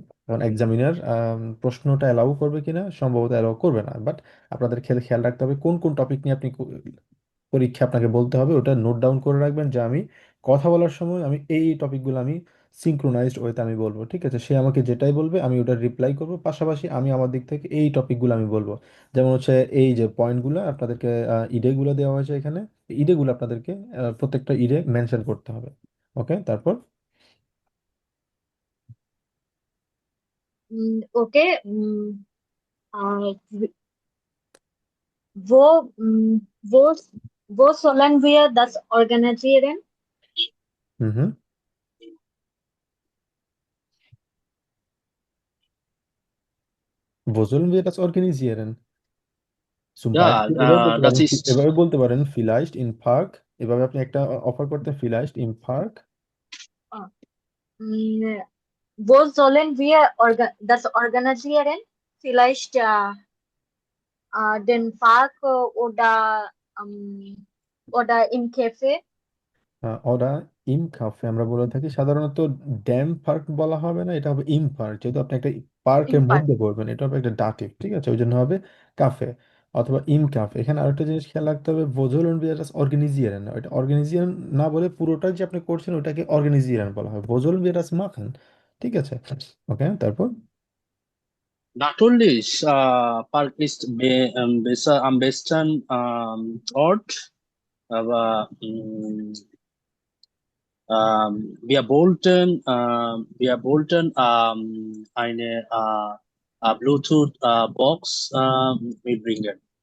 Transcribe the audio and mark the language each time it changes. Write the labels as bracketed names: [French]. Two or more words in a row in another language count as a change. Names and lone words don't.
[Bangla] কারণ এক্সামিনার প্রশ্নটা অ্যালাউ করবে কিনা, সম্ভবত অ্যালাউ করবে না, বাট আপনাদের খেয়াল খেয়াল রাখতে হবে কোন কোন টপিক নিয়ে আপনি পরীক্ষা আপনাকে বলতে হবে, ওটা [English] note down [Bangla] করে রাখবেন যে আমি কথা বলার সময় আমি এই টপিকগুলো আমি সিঙ্ক্রোনাইজড ওয়েতে আমি বলবো, ঠিক আছে, সে আমাকে যেটাই বলবে আমি ওটার রিপ্লাই করব, পাশাপাশি আমি আমার দিক থেকে এই টপিকগুলো আমি বলবো। যেমন হচ্ছে এই যে পয়েন্টগুলো আপনাদেরকে ইডেগুলো দেওয়া হয়েছে এখানে, ইডেগুলো আপনাদেরকে প্রত্যেকটা ইডে মেনশন করতে হবে। ওকে, তারপর Okay. [German] Wo, wo, wo sollen wir das organisieren? হুম হুম, wo sollen wir das organisieren? zum Ja, [Bangla] Beispiel এভাবে বলতে [German] das [Bangla] পারেন, [German] ist, [Bangla] এভাবে বলতে পারেন [German] vielleicht in Park, [Bangla] এভাবে আপনি একটা অফার করতেন, [German] vielleicht im Park। Ah, mm, Wo sollen wir das organisieren? Vielleicht den Park oder im Café? [Bangla] ওরা [German] im Café [Bangla] আমরা বলে থাকি সাধারণত, [German] dem Park [Bangla] বলা হবে না, এটা হবে [German] im Park, [Bangla] যেহেতু আপনি একটা পার্কের [German] Im Park. [Bangla] মধ্যে পড়বেন, এটা হবে একটা ডাটিভ, ঠিক আছে, ওই জন্য হবে কাফে অথবা [German] im Café. [Bangla] এখানে আরেকটা জিনিস খেয়াল রাখতে হবে, [German] wo sollen wir das organisieren [Bangla] না, এটা অর্গানিজিয়ান না বলে পুরোটা যে আপনি করছেন ওটাকে অর্গানিজিয়ান বলা হয়, [German] wo sollen wir das machen, [Bangla] ঠিক আছে, ওকে, তারপর [German] Natürlich, Park ist besser am besten Ort, aber wir wollten eine Bluetooth Box mitbringen.